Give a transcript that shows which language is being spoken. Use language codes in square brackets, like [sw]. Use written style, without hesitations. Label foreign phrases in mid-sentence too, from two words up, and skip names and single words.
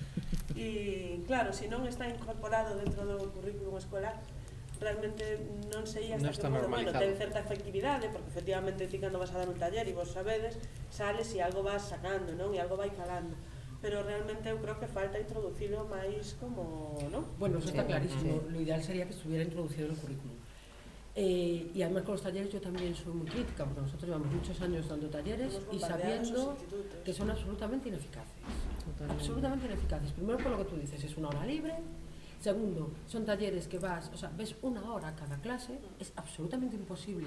[gl] E claro, se non está incorporado dentro do currículum escolar, realmente non sei hasta Non que está modo, bueno, normalizado. ten certa efectividade, porque efectivamente ti cando vas a dar un taller e vos sabedes, sales e algo vas sacando, non? E algo vai calando. Pero realmente eu creo que falta introducilo máis como, non? [es] Bueno, eso está clarísimo. Lo ideal sería que estuviera introducido en el currículum. Y además con los talleres yo también soy muy crítica, porque nosotros llevamos muchos años dando talleres y sabiendo que son absolutamente ineficaces. Absolutamente ineficaces. Primero, por lo que tú dices, es una hora libre. Segundo, son talleres que vas, o sea, ves una hora cada clase, es absolutamente imposible.